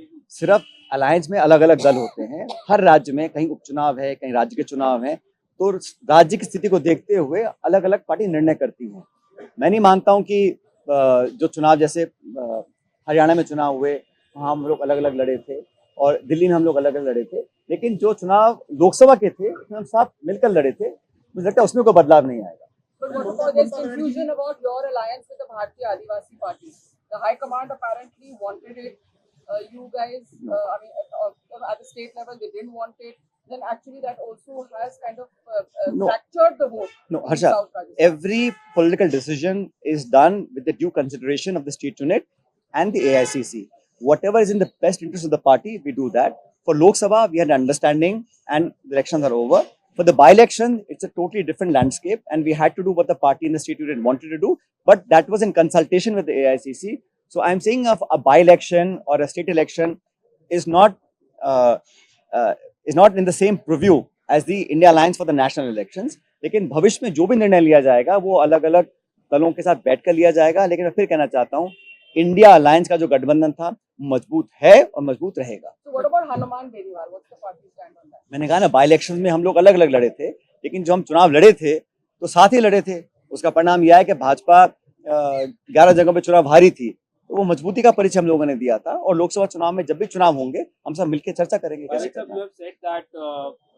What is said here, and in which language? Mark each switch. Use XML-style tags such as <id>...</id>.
<hi>सिर्फ अलायंस में अलग अलग दल होते हैं, हर राज्य में कहीं उपचुनाव है, कहीं राज्य के चुनाव है, तो राज्य की स्थिति को देखते हुए अलग अलग पार्टी निर्णय करती है। मैं नहीं मानता हूं कि जो चुनाव जैसे हरियाणा में चुनाव हुए वहां हम लोग अलग अलग लड़े थे और दिल्ली में हम लोग अलग अलग लड़े थे, लेकिन जो चुनाव लोकसभा के थे उसमें हम साथ मिलकर लड़े थे। मुझे लगता है उसमें कोई बदलाव नहीं आएगा।</hi> <en>But what about this confusion about your alliance with the Bharatiya Adivasi Party? The High Command apparently wanted it. You guys, at the state level, they didn't want it. Then actually that also has kind of fractured the vote. No, Harsha, every political decision is done with the due consideration of the state unit and the AICC. Whatever is in the best interest of the party, we do that. For Lok Sabha, we had an understanding and the elections are over. For the by-election, it's a totally different landscape and we had to do what the party and the state unit wanted to do, but that was in consultation with the AICC. So I'm saying of a by-election or a state election is not in the same purview as the India Alliance for the national elections.</en> <hi>लेकिन भविष्य में जो भी निर्णय लिया जाएगा वो अलग अलग दलों के साथ बैठकर लिया जाएगा। लेकिन मैं फिर कहना चाहता हूँ, इंडिया अलायंस का जो गठबंधन था मजबूत है और मजबूत रहेगा।</hi> <en>So what about Hanuman Beniwal? What's the party stand on that?</en> <hi>मैंने कहा ना, बाई इलेक्शन में हम लोग अलग अलग लड़े थे, लेकिन जो हम चुनाव लड़े थे तो साथ ही लड़े थे। उसका परिणाम यह है कि भाजपा 11 जगहों पे चुनाव हारी थी, तो वो मजबूती का परिचय हम लोगों ने दिया था। और लोकसभा चुनाव में जब भी चुनाव होंगे हम सब मिलकर चर्चा करेंगे कैसे करना है।</hi>